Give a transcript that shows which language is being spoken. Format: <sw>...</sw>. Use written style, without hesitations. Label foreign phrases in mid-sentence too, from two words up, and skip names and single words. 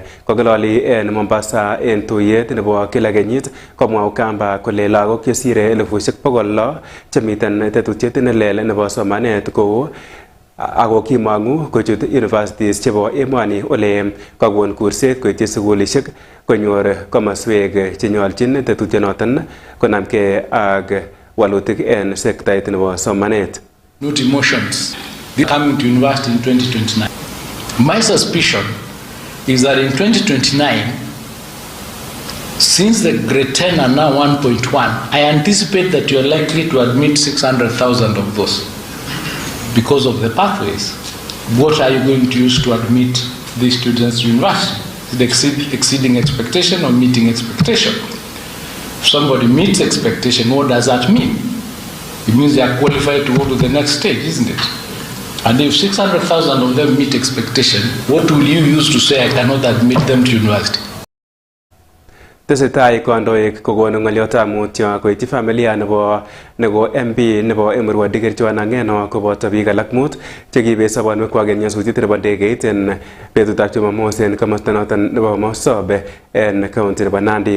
<kln>Kokiloli en Mombasa en tuyet nebo kila kenyit komwa Gamba kole lagok chesire 600,000 chemiten tetutiet nelel nebo somanet kou ako kimangu kochut universities chebo emoni ole kakon kurset koityi sukulishek konyor komaswek chenyolchin tetutyonoton konamke ak walutik en sektait nebo somanet.</kln> <en>Not emotions. They're coming to university in 2029. My suspicion is that in 2029, since the grade 10 are now 1.1, I anticipate that you are likely to admit 600,000 of those. Because of the pathways, what are you going to use to admit these students to university? Is it exceeding expectation or meeting expectation? If somebody meets expectation, what does that mean? It means they are qualified to go to the next stage, isn't it? And if 600,000 of them meet expectation, what will you use to say I cannot admit them to university?</en> <kln>Tesetai kondoik kokonu ng'oliotab mutyo koityi familia nebo MP nebo Emurua Dikirchwa Nang'eno koboto biik alak mut chekiibet sobonwekwak en nyasutiet nebo ndegeit en betutab Jumamos en komosta noton nebo Mosobe en county nebo Nandi.</kln>